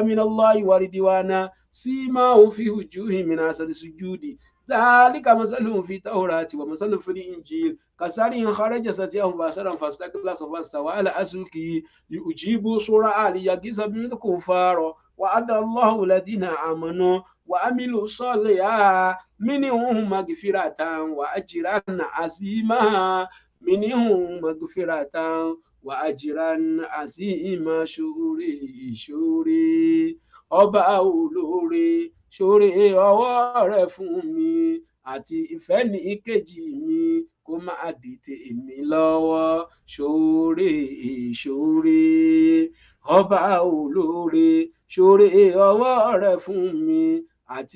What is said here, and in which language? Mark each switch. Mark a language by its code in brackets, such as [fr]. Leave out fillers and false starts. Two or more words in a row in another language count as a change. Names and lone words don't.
[ar] من الله ورضوانا سيماهم في وجوههم من أثر السجود ذلك مثلهم في التوراة ومثلهم في الإنجيل كزرع خرج شطأه فآزره فاستغلظ فاستوى على سوقه يجيب زرعاء ليغيظ بهم الكفار وعد الله الذين آمنوا وعملوا الصالحات منهم مغفرة وأجرا عظيما منهم مغفرة وأجرا عظيما [yo] ṣoore ọba olóore ṣoore ọwọ́ rẹ fún mi àti ìfẹ́ ní kejì mi kó má dìtẹ̀ èmi lọ́wọ́ ṣoore ṣoore ọba olóore ṣoore ọwọ́ rẹ fún mi àti